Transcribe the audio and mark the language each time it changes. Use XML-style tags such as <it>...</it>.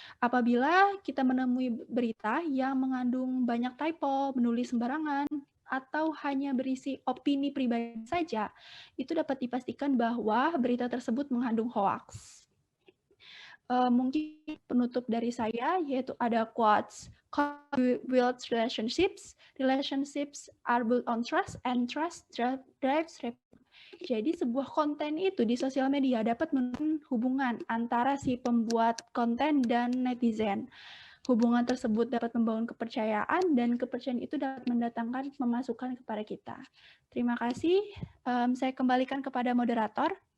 <id>Apabila kita menemui berita yang mengandung banyak typo, menulis sembarangan, atau hanya berisi opini pribadi saja, itu dapat dipastikan bahwa berita tersebut mengandung hoax. Mungkin penutup dari saya yaitu ada quotes.</id> <en>Builds relationships. Relationships are built on trust, and trust drives reputation.</en> <id>Jadi sebuah konten itu di sosial media dapat membangun hubungan antara si pembuat konten dan netizen. Hubungan tersebut dapat membangun kepercayaan dan kepercayaan itu dapat mendatangkan pemasukan kepada kita. Terima kasih. Saya kembalikan kepada moderator.</id>